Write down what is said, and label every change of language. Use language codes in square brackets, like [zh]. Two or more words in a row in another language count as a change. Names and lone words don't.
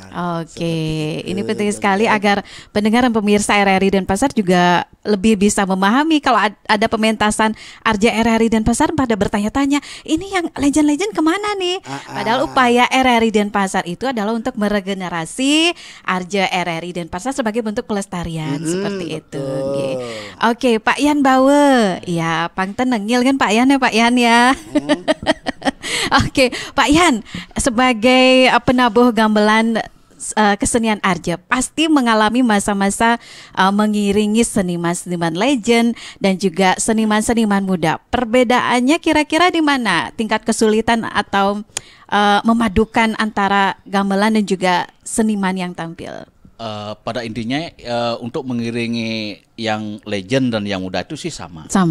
[id] Ini penting sekali agar pendengar dan pemirsa RRI Denpasar juga lebih bisa memahami. Kalau ada pementasan Arja RRI Denpasar pada bertanya-tanya, ini yang legend-legend kemana nih? Padahal upaya RRI Denpasar itu adalah untuk meregenerasi Arja RRI Denpasar sebagai bentuk pelestarian seperti itu. Oke, [ban] Pak Yan Bawe, ya pangten nengil kan Pak Yan ya Pak Yan ya. [id] Oke, Pak Yan, sebagai penabuh gamelan kesenian Arja pasti mengalami masa-masa mengiringi seniman-seniman legend dan juga seniman-seniman muda. Perbedaannya kira-kira di mana? Tingkat kesulitan atau memadukan antara gamelan dan juga seniman yang tampil? Pada intinya untuk mengiringi yang legend dan yang muda itu sih sama.